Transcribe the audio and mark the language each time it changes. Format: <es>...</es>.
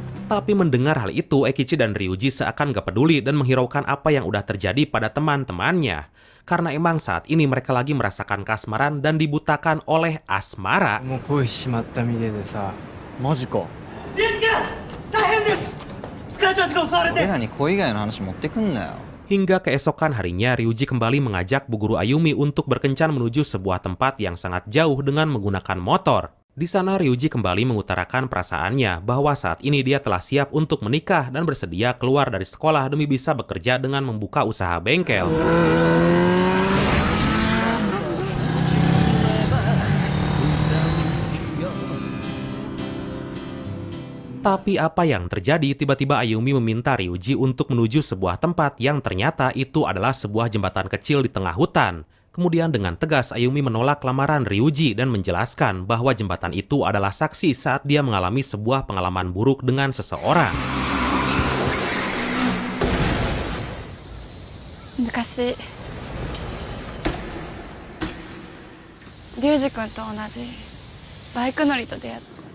<id>Tapi mendengar hal itu, Eikichi dan Ryuji seakan gak peduli dan menghiraukan apa yang udah terjadi pada teman-temannya. Karena emang saat ini mereka lagi merasakan kasmaran dan dibutakan oleh asmara.</id> <ja>もう恋しちまったみてえでさマジか。俺らに恋以外の話持ってくんなよ。</ja> <id>Hingga keesokan harinya, Ryuji kembali mengajak Bu Guru Ayumi untuk berkencan menuju sebuah tempat yang sangat jauh dengan menggunakan motor. Di sana Ryuji kembali mengutarakan perasaannya bahwa saat ini dia telah siap untuk menikah dan bersedia keluar dari sekolah demi bisa bekerja dengan membuka usaha bengkel. Tapi apa yang terjadi? Tiba-tiba Ayumi meminta Ryuji untuk menuju sebuah tempat yang ternyata itu adalah sebuah jembatan kecil di tengah hutan. Kemudian dengan tegas Ayumi menolak lamaran Ryuji dan menjelaskan bahwa jembatan itu adalah saksi saat dia mengalami sebuah pengalaman buruk dengan seseorang.</id> <ja>昔リュウジ君と同じバイク乗りと出会った。</ja>